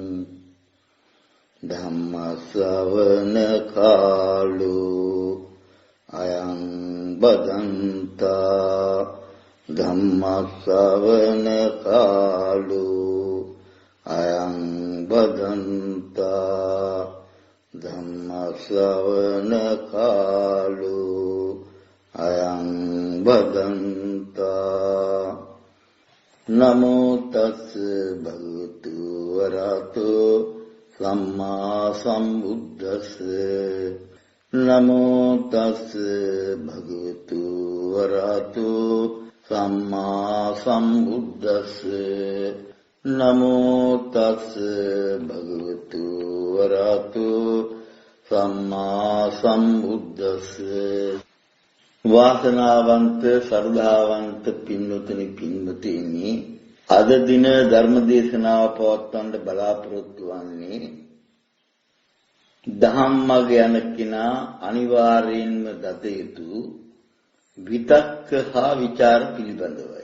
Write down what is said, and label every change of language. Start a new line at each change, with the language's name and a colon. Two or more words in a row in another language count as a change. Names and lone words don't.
Pali: ධම්ම ශ්‍රවණ කාලෝ අයං බදන්තා ධම්ම ශ්‍රවණ කාලෝ අයං බදන්තා ධම්ම ශ්‍රවණ කාලෝ අයං බදන්තා නමෝ තස් භගවතු වරහතෝ සම්මා සම්බුද්දස්ස නමෝ තස් භගවතු වරහතෝ සම්මා සම්බුද්දස්ස නමෝ තස් භගවතු වරහතෝ සම්මා සම්බුද්දස්ස.
Sinhala: වාසනාවන්ත ශ්‍රද්ධාවන්ත පින්වතුනි පින්වතිනි, අද දින ධර්ම දේශනාව පවත්වන්න බලාපොරොත්තු වන්නේ ධම්මග යන කෙනා අනිවාර්යෙන්ම දත යුතු විතක්ක හා විචාර පිළිබඳවයි.